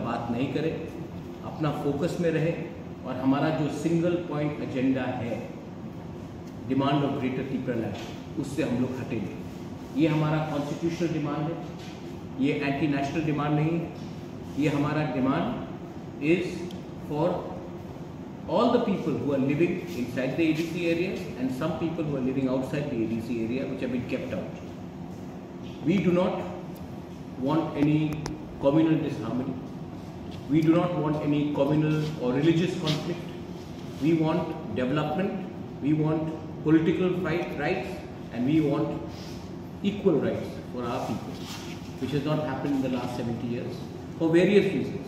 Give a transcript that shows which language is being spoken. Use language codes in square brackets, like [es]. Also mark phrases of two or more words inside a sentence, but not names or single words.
[hi] बात नहीं करें अपना फोकस में रहे और हमारा जो [en] single point agenda [hi] है [en] demand of Greater Tripuraland [hi] उससे हम लोग हटेंगे ये हमारा [en] constitutional demand [hi] है ये [en] anti national demand [hi] नहीं है ये हमारा [en] demand is for all the people who are living inside the ADC area and some people who are living outside the ADC area which have been kept out we do not want any communal disharmony We do not want any communal or religious conflict. We want development, we want political rights, and we want equal rights for our people, which has not happened in the last 70 years for various reasons.